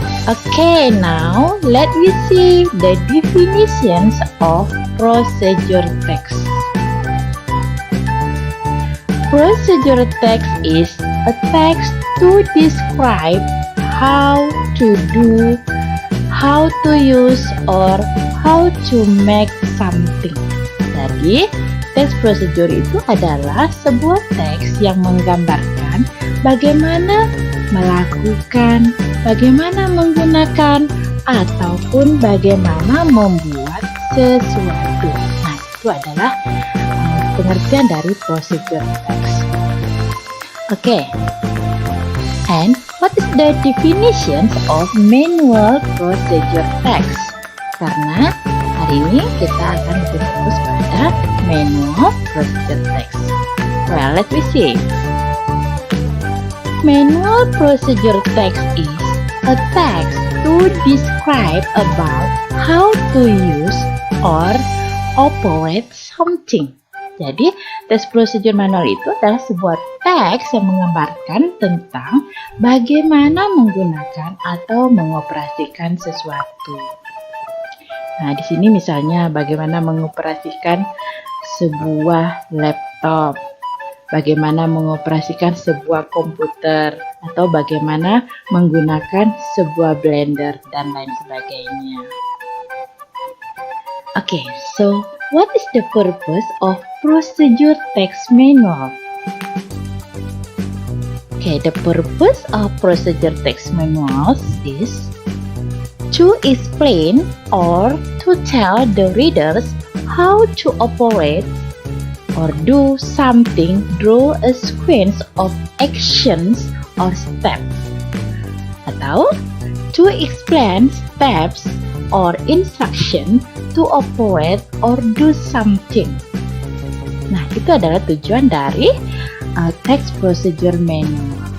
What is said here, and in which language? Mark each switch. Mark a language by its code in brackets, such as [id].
[en] Okay, now let me see the definitions of procedure text. Procedure text is a text to describe how to do, how to use, or how to make something. [id] Jadi, teks prosedur itu adalah sebuah teks yang menggambarkan bagaimana melakukan, bagaimana menggunakan, ataupun bagaimana membuat sesuatu. Nah, itu adalah pengertian dari procedure text. [en] Okay, and what is the definitions of manual procedure text? [id] Karena hari ini kita akan lebih fokus pada manual procedure text. [en] Well, let me see. Manual procedure text is a text to describe about how to use or operate something. [id] Jadi, teks prosedur manual itu adalah sebuah teks yang menggambarkan tentang bagaimana menggunakan atau mengoperasikan sesuatu. Nah, di sini misalnya bagaimana mengoperasikan sebuah laptop, bagaimana mengoperasikan sebuah komputer, atau bagaimana menggunakan sebuah blender, dan lain sebagainya. [en] Okay, so what is the purpose of procedure text manual? Okay, the purpose of procedure text manuals is to explain or to tell the readers how to operate or do something through a sequence of actions or steps, atau to explain steps or instruction to operate or do something. [id] Nah, itu adalah tujuan dari text procedure manual.